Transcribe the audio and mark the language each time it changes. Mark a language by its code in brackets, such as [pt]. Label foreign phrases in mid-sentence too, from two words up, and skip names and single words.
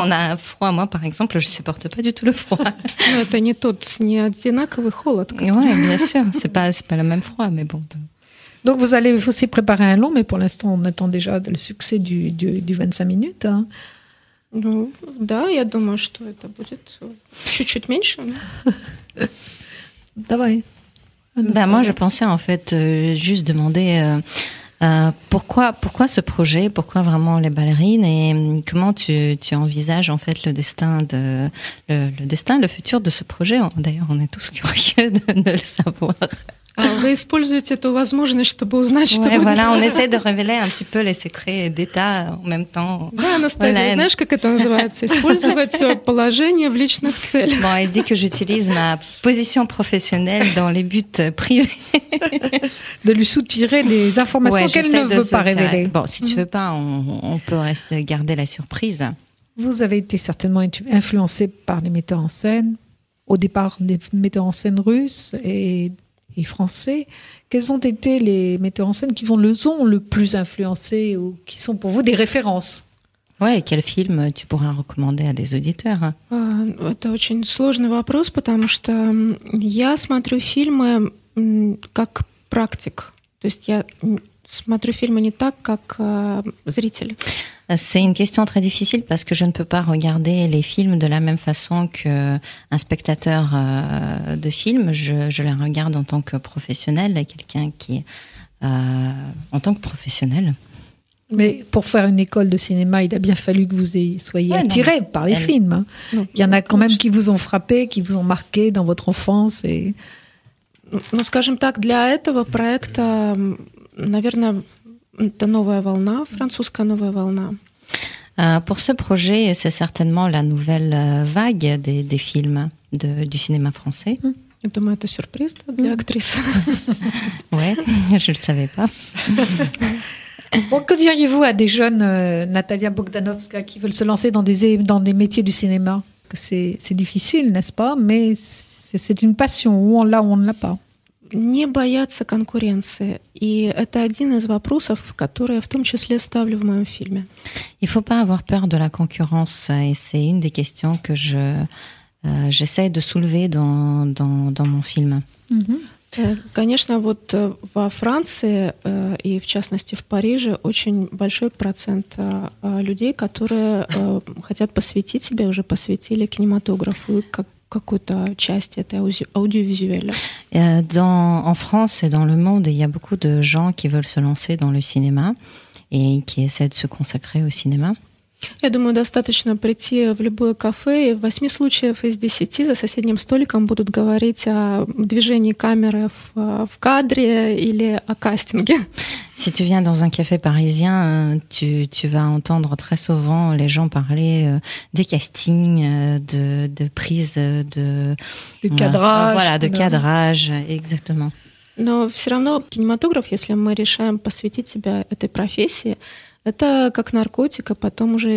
[fr] Qu'on a froid. Moi, par exemple, je supporte pas du tout le froid. [ru] Но это не одинаковый холод. [fr] Ouais, bien sûr. C'est pas le même froid, mais bon. Donc, vous allez aussi préparer un long, mais pour l'instant, on attend déjà le succès du 25 minutes. Hein. [ru] Ну, да, я думаю, что это будет чуть-чуть меньше. Давай. [fr] Moi, je pensais en fait juste demander pourquoi ce projet, pourquoi vraiment les ballerines et comment tu envisages en fait le futur de ce projet. D'ailleurs, on est tous curieux de le savoir. [ru] Вы используете эту возможность, чтобы узнать, что будет. [fr] Voilà, on essaie de révéler un petit peu les secrets d'État en même temps. [ru] Да, Анастасия, знаешь, как это называется? Использовать положение в личных целях. [fr] Bon, elle dit que j'utilise ma position professionnelle dans les buts privés. De lui soutirer des informations qu'elle ne veut pas révéler. Bon, si tu veux pas, on peut garder la surprise. Vous avez été certainement influencé par les metteurs en scène, au départ des metteurs en scène russes et français. Quels ont été les metteurs en scène qui vous ont le plus influencé ou qui sont pour vous des références? Ouais, et quel film tu pourras recommander à des auditeurs? [ru] Это очень сложный вопрос, потому что я смотрю фильмы как практик. То есть я смотрю фильмы не так, как зритель. [fr] C'est une question très difficile parce que je ne peux pas regarder les films de la même façon qu'un spectateur de film. Je les regarde en tant que professionnel, quelqu'un qui en tant que professionnel. Mais pour faire une école de cinéma, il a bien fallu que vous soyez attiré par les films. Il y en a quand même qui vous ont frappé, qui vous ont marqué dans votre enfance. Et... [ru] Ну, скажем так, для этого проекта, наверное, это новая волна, французская новая волна. [fr] Pour ce projet, c'est certainement la nouvelle vague des films du cinéma français. [ru] Я думаю, это сюрприз для актрисы. [fr] Ouais, je le savais pas. Bon, que diriez-vous à des jeunes, Natalia Bogdanovska, qui veulent se lancer dans des métiers du cinéma? C'est difficile, n'est-ce pas? Mais c'est une passion, ou on l'a ou on ne l'a pas. [ru] Не бояться конкуренции. И это один из вопросов, который я в том числе ставлю в моем фильме. [fr] Il faut pas avoir peur de la concurrence, et c'est une des questions que j'essaie de soulever dans mon film. [ru] Конечно, вот во Франции и, в частности, в Париже очень большой процент людей, которые хотят посвятить себя, уже посвятили кинематографу как какой-то части этой аудиовизуelle. [fr] En France et dans le monde, il y a beaucoup de gens qui veulent se lancer dans le cinéma et qui essaient de se consacrer au cinéma. [ru] Я думаю, достаточно прийти в любое кафе, и в 8 случаев из 10 за соседним столиком будут говорить о движении камеры в кадре или о кастинге. [fr] Si tu viens dans un café parisien, tu vas entendre très souvent les gens parler des castings, de prises, de cadrage. Voilà, de cadrage, exactement. [ru] Но все равно кинематограф, если мы решаем посвятить себя этой профессии, это как наркотик, а потом уже...